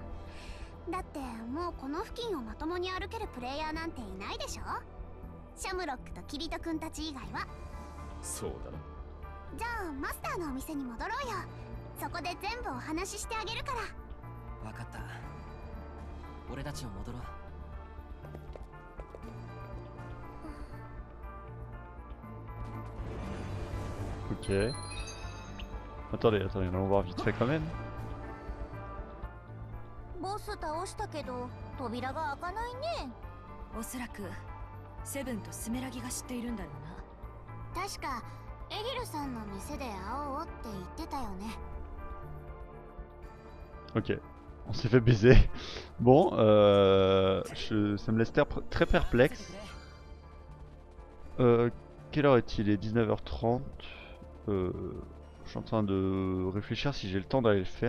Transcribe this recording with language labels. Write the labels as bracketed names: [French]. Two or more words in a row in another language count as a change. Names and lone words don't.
[Japanese] だってもうこの付近をまともに歩けるプレイヤーなんていないでしょ。シャムロックとキリト君たち以外は。そうだな。じゃあマスターのお店に戻ろうよ。そこで全部お話ししてあげるから。分かった。俺たちも戻ろう。 [French] Ok. Attendez, on va voir vite fait quand même. [Japanese] ボス倒したけど扉が開かないね。おそらくセブンとスメラギが知っているんだろうな。確かエリルさんの店で会おうって言ってたよね。 [French] Ok. On s'est fait baiser. Bon, ça me laisse très perplexe. Quelle heure est-il? Il est 19h30. Je suis en train de réfléchir si j'ai le temps d'aller le faire.